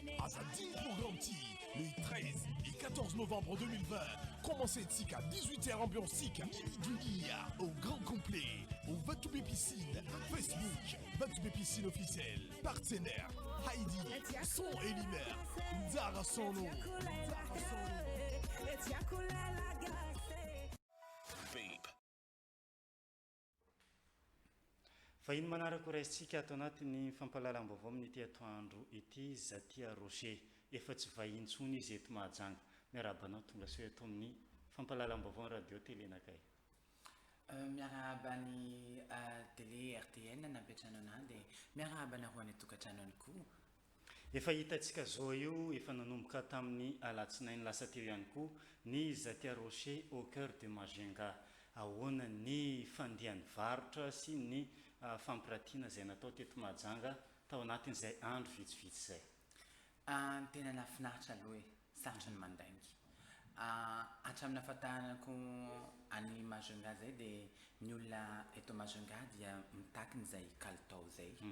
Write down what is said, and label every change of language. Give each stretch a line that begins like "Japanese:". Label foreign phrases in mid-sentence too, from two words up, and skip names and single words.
French: Azadine programme le 13 et 14 novembre 2020. Commencez à 18h ambiance Dunia au grand complet, au Vatube Piscine, Facebook, Vatube Piscine officiel, partenaire, Heidi, Son et Lumière, Zara Sono.
Malagasy: Fa ino manaraka raisitsika ato anatin'ny fampahalalam-baovao amin'ity atoandro ity Zatia Rocher efa tsy vahiny intsony izy eto Mahajanga miarabanao tonga so eto amin'ny fampahalalam-baovao
French: radio télé
Malagasy: nakay miarabany télé RTN napetrano anahy dia miarabana ho any tokantrano any koa efa hitantsika zao io efa nanomboka tamin'ny alatsinainy lasa teo ihany koa ny Zatia Rocher au cœur de Majunga ahoana ny fandiany varotra sy ny fampiratiana zay natao teto Mahajanga tao anatin'izay andro vitsivitsy zay tena nafinaritra aloha sarotra ny mandaingy hatramin'ny ahafantarako any Majunga zay dia ny olona eto Majunga dia mitakiny zay kalitao zay